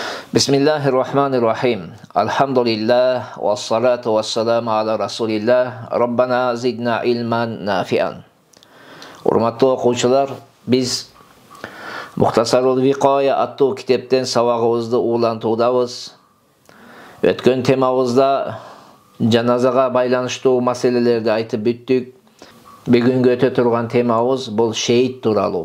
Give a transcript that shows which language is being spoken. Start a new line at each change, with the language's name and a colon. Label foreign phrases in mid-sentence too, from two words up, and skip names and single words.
Arabic: بسم الله الرحمن الرحيم الحمد لله والصلاة والسلام على رسول الله. ربنا زدنا علما نافعا.
Kyrgyz: Урматтуу окуучулар, биз Мухтасарул Викая аттуу китептен сабагыбызды улантуудабыз. Өткөн темабызда жаназага байланыштуу маселелерди айтып бүттүк. Бүгүнгү өтө турган темабыз бул шейит тууралуу.